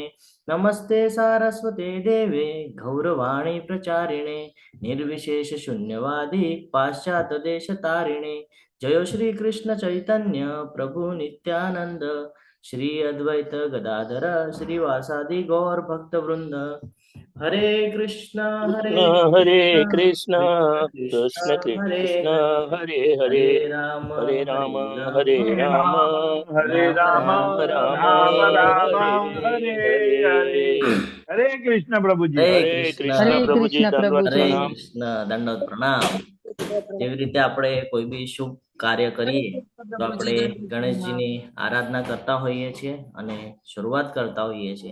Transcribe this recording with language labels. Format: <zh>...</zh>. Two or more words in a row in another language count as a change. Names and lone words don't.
<sa>नमस्ते सारस्वते देवे गौरवाणी प्रचारिणे निर्विशेष शून्यवादी पाश्चात्यदेशतारिणे. जय श्री कृष्ण चैतन्य प्रभु नित्यानंद श्री अद्वैत गदाधर श्रीवासादि गौर भक्त वृंद. हरे कृष्ण हरे कृष्ण कृष्ण कृष्ण कृष्ण हरे हरे राम हरे राम हरे राम हरे राम राम राम राम हरे હરે हरे.</sa> <gu>હરે. હરે કૃષ્ણ પ્રભુજી. હરે हरे કૃષ્ણ કૃષ્ણ પ્રભુજી કૃષ્ણ दंडवत હરે પ્રભુજી. प्रणाम. કૃષ્ણ દંડવત પ્રણામ. જેવી રીતે આપણે કોઈ બી શુભ કાર્ય કરીએ તો આપણે ગણેશજીની આરાધના કરતા હોઈએ છીએ અને શરૂઆત કરતા હોઈએ છીએ.</gu>